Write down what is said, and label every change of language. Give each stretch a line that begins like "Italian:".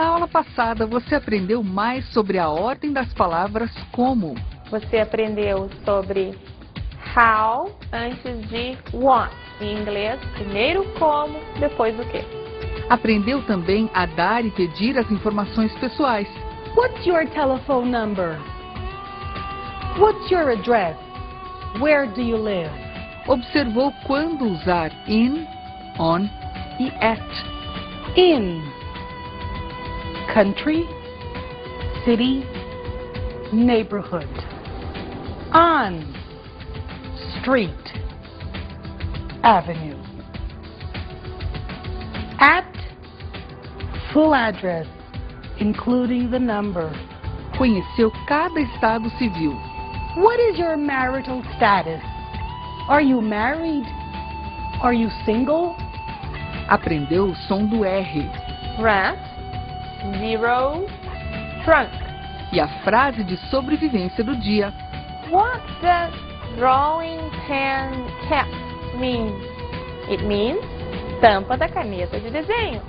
Portuguese: passada, você aprendeu mais sobre a ordem das palavras como. Você aprendeu sobre how antes de what. Em inglês, primeiro como, depois o quê. Aprendeu também a dar e pedir as informações pessoais.
English: What's your telephone number? What's your address? Where do you live?
Portuguese: Observou quando usar in, on e at.
English: In. Country, city, neighborhood. On. Street, avenue. At. Full address, including the number.
Portuguese: Conheceu cada estado civil.
English: What is your marital status? Are you married? Are you single?
Portuguese: Aprendeu o som do R.
English: Rat, zero, trunk.
Portuguese: E a frase de sobrevivência do dia.
English: What does drawing pen cap mean? It means
Portuguese: tampa da caneta de desenho.